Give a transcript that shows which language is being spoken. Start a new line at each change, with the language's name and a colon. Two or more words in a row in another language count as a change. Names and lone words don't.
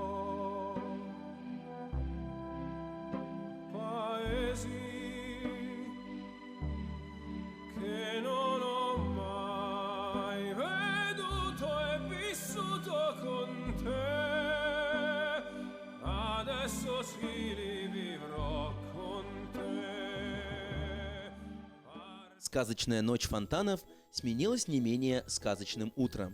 Italian: Paesi che non ho mai veduto e vissuto con te, adesso sì li vivrò con te.
Russian: Сказочная ночь фонтанов сменилась не менее сказочным утром.